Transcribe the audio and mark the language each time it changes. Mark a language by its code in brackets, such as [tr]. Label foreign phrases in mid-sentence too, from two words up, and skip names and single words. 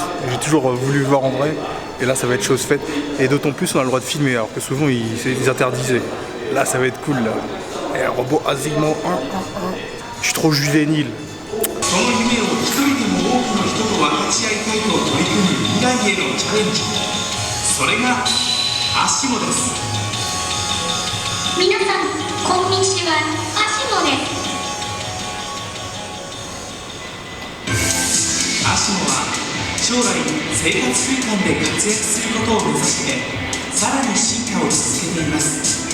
[fr] J'ai toujours voulu le voir en vrai, et là ça va être chose faite. Et d'autant plus on a le droit de filmer, alors que souvent ils interdisaient. Là ça va être cool là. Et robot Asimo, Je suis trop juvénile. [ja] その夢を一人でも多くの人と分かち合いたいと取り組む未来へのチャレンジ、それがアシモです。皆さんこんにちは、アシモです。アシモは将来生活空間で活躍することを目指してさらに進化を続けています。